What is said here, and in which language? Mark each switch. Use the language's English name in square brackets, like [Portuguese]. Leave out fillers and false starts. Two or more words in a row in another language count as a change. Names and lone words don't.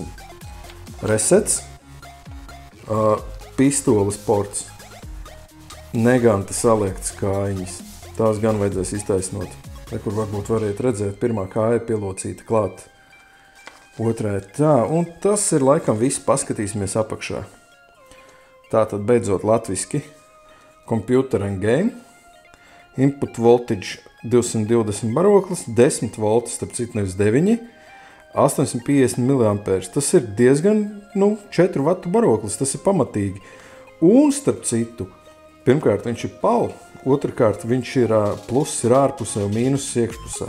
[Latvian] Resets, pistoles ports, neganti saliektas kājiņas. Tās gan vajadzēs iztaisnot. Kur varbūt variet redzēt, pirmā kāja pielocīta klāt. Otrā tā, un tas ir laikam viss, paskatīsimies apakšā. Tātad beidzot latviski. [English] Computer and game. Input voltage [Latvian] 220 baroklis, 10 volti, starp citu nevis 9. 850 mA. Tas ir diezgan, 4 vatu baroklis, tas ir pamatīgi. Un, starp citu, pirmkārt viņš ir PAL, otrkārt viņš ir pluss ir ārpusē un mīnus iekšpusē.